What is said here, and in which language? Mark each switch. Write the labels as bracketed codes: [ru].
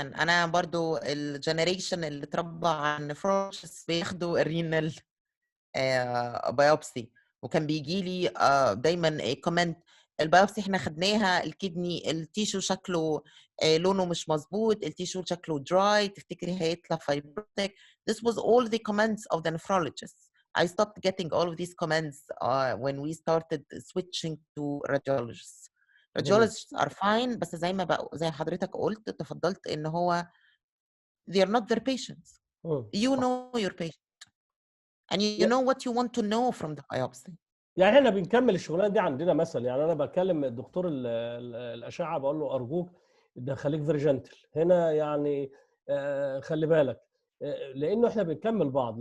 [ar] انا برضو الجنريشن اللي اتربى على النفرولوجيست بياخدوا الرينال بايوبسي، وكان بيجي لي دايما كومنت: البايوبسي احنا خدناها الكدني التيشو شكله لونه مش مظبوط، التيشو شكله دراي، تفتكري هيطلع فايبروتيك. [en] This was all the comments of the nephrologists. I stopped getting all of these comments when we started switching to radiologists. Radiologists are fine، [ar] بس زي حضرتك قلت تفضلت ان هو [en] they are not their patients. You know your patient and you know what you want to know from the biopsy. [ar] يعني احنا بنكمل الشغلانه دي عندنا مثلا. يعني انا بكلم الدكتور الاشعه بقول له ارجوك ده خليك فيري جنتل هنا، يعني خلي بالك، لانه احنا بنكمل بعض.